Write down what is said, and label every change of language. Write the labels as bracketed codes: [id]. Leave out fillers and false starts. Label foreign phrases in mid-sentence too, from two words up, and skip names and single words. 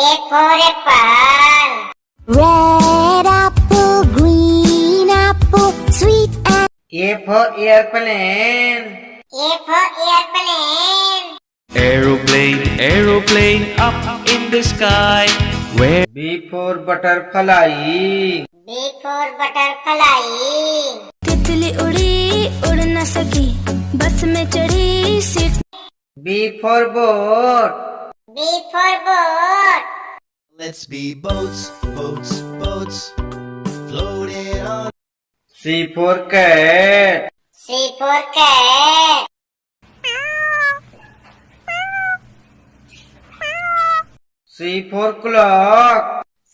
[en] Red apple, green apple, sweet apple. A for airplane. Aeroplane up in the sky. Where B for butterfly. [hi] तितली उड़ी उड़ न सकी बस में चढ़ी सीट. [en] B for boat. Let's be boats, floating on. C for cat. C for clock.